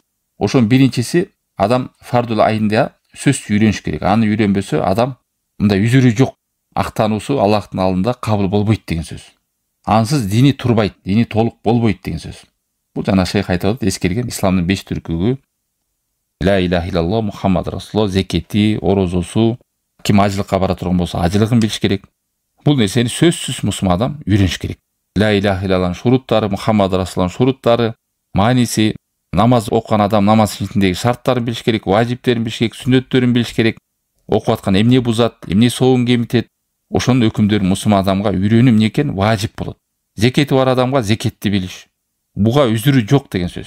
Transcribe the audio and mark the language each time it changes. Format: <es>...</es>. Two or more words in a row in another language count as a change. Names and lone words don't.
<ky>Ошонун биринчиси адам</ky> <ar>فرض العين</ar> <ky>сөзсүз үйрөнүш керек. Аны үйрөнбөсө адам мындай үзүрү жок, актануусу Аллахтын алдында кабыл болбойт деген сөз. Ансыз дини турбайт, дини толук болбойт деген сөз. Бул жана шейх айтып атат, эскерген исламдын 5 түркүгү,</ky> <ar>لا إله إلا الله محمد رسول الله,</ar> <ky>зекети, орозосу, ким ажылыкка бара турган болсо ажылыгын билиш керек. Бул нерсени сөзсүз мусулман адам үйрөнүш керек.</ky> <ar>لا إله إلا الله</ar> <ky>шуруттары,</ky> <ar>محمد رسول الله</ar> <ky>шуруттары, мааниси, намаз окуган адам намаз ичиндеги шарттарын билиш керек, важиптерин билиш керек, сүннөттөрүн билиш керек. Окуп аткан эмне бузат, эмне соогун кемитет, ошонун өкүмдөрүн мусулман адамга үйрөнүү эмне экен? Важип болот. Зекети бар адамга зекетти билиш. Буга үзүрү жок деген сөз.</ky>